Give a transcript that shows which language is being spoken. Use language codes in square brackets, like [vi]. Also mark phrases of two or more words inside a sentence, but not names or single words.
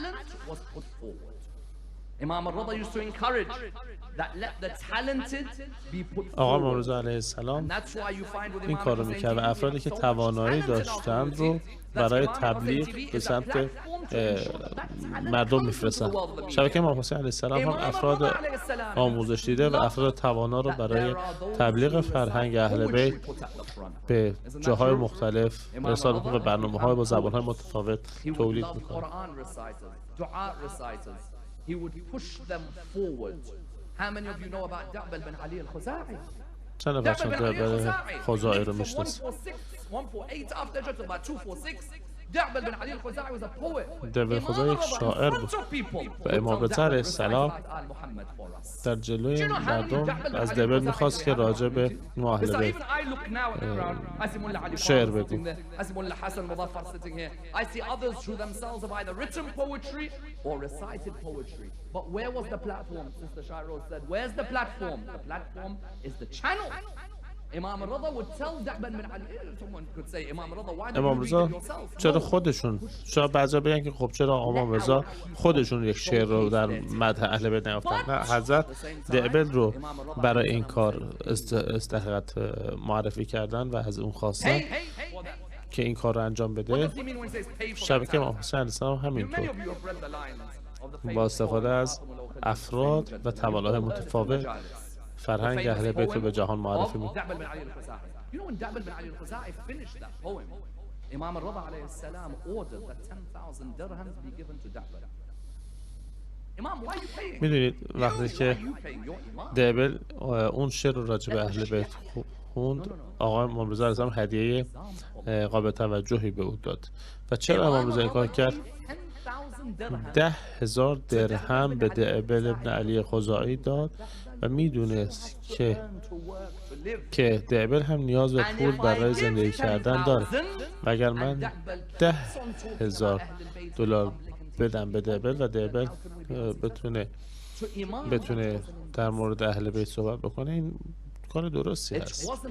[fa] آقا امام علیه السلام این کار رو میکرد و افرادی که توانایی داشتند رو برای تبلیغ به سمت مردم میفرستن. شبکه امام حسین علیه السلام هم افراد آموزش دیده و افراد توانا رو برای تبلیغ فرهنگ اهل بیت به جاهای مختلف ارسال میکنه و برنامه‌های با زبان‌های متفاوت تولید میکنه. [en] He would push them forward. How many of you know about دعبل بن علی الخزاعی؟ [fa] چند نفر چند دعبل خزاعی رو میشناسید؟ [en] 148 after Judges about 246. دعبل بن علی الخزاعی was a poet. [fa] دعبل خزاعی یک شاعر بود و امام رضا علیه السلام در جلوی مردم از دعبل میخواست که راجع به اهل بیت شعر بگو. [en] I see others who themselves have either written poetry or recited poetry. But where was the platform? Sister Shairoz said, where's the platform? The platform is the channel. امام رضا would tell دعبل بن علی. Someone could say امام رضا why [fa] امام رضا چرا خودشون، شاید بعضیا بگن که خب چرا امام رضا خودشون یک شعر رو در مدح اهل بیت نیافتن؟ نه، حضرت دعبل رو برای این کار استحقاق معرفی کردن و از اون خواستن که این کار رو انجام بده. شبکه امام حسین علیه السلام همینطور با استفاده از افراد و توانایی متفاوت فرهنگ اهل بیت رو به جهان معرفی می‌کنه. [en] امام رضا [ar] علیه السلام [en] ordered that 10,000 dirhams be given to دعبل. [fa] میدونید وقتی که دعبل اون شعر رو راجع به اهل بیت خوند، آقا امام رضا علیه السلام هدیه قابل توجهی به او داد. و چرا امام رضا این کار کرد؟ 10,000 درهم به دعبل ابن علی خزاعی داد و میدونست که دعبل هم نیاز به پول برای زندگی کردن داره و اگر من 10,000 دلار بدم به دعبل و دعبل بتونه در مورد اهل بیت صحبت بکنه، این کار درستی هست.